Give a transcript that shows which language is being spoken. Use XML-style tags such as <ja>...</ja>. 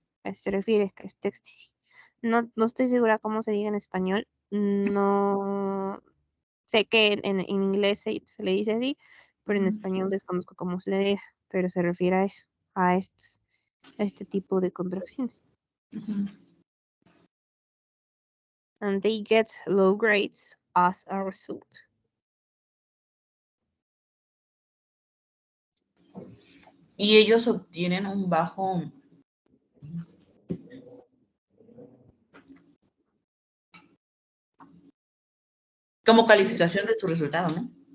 <es>A eso se refiere, que es TXTC. No, no estoy segura cómo se diga en español. No sé que en inglés se le dice así, pero en Ujú, español desconozco cómo se le diga, pero se refiere a eso, a este tipo de contracciones. ujú.</es> <en>And they get low grades as a result.</en> <es>Y ellos obtienen un bajo, como calificación de su resultado, ¿no?</es>